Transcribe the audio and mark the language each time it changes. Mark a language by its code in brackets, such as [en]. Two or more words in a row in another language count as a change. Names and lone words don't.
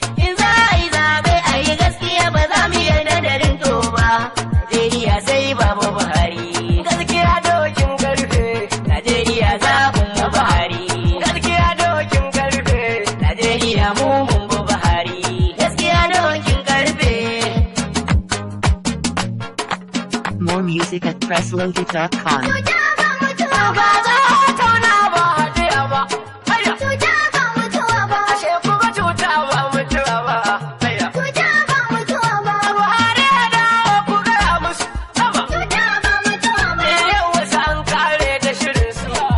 [ha] In za a yi zaɓe a yi gaskiya ba za mu yarda da rinto ba. Najeriya sai Baba Buhari. Gaskiya dokin karfe. Najeriya zaɓin mu Buhari. Gaskiya dokin karfe. Najeriya mu mun bi Buhari. Gaskiya dokin karfe. [en] More music at press loaded dot com. [ha] Cuta ba mutuwa ba. Ba za a tauna ba haɗiya ba. Hayya. Cuta ba mutuwa ba. Ashe kuma cuta ba mutuwa ba. Hayya. Cuta ba mutuwa ba. Buhari ya dawo ku gaya musu. Sama. Cuta ba mutuwa ba. Yau wasu an kare da shirin su.